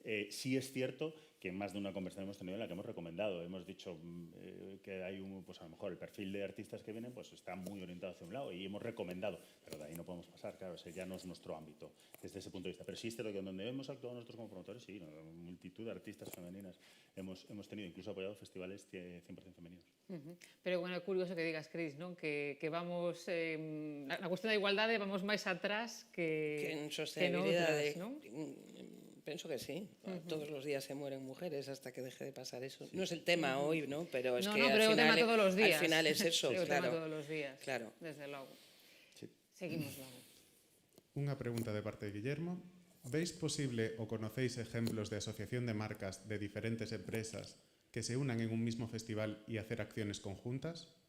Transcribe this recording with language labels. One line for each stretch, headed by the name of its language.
Spanish: Sí es cierto que en más de una conversación hemos tenido en la que hemos recomendado, hemos dicho que hay pues a lo mejor el perfil de artistas que vienen pues está muy orientado hacia un lado y hemos recomendado, pero de ahí no podemos pasar, claro, ese ya no es nuestro ámbito desde ese punto de vista. Pero sí es cierto que donde hemos actuado nosotros como promotores, sí, multitud de artistas femeninas hemos tenido, incluso apoyado festivales 100% femeninos.
Galician: Pero bueno, é curioso que digas, Cris, non? Que vamos, na cuestión da igualdade vamos máis atrás que en sostenibilidade, noutras, non? Penso que sí.
Spanish: Todos los días se mueren mujeres hasta que deje de pasar eso. Sí. No es el tema hoy, ¿no? Pero es que pero al final, tema todos los días. Al final es eso, claro. claro. Tema todos los días, claro.
Galician: Desde logo. Sí. Seguimos logo. Unha pregunta de parte de Guillermo.
Spanish: ¿Veis posible o conocéis ejemplos de asociación de marcas de diferentes empresas que se unan en un mismo festival y hacer acciones conjuntas?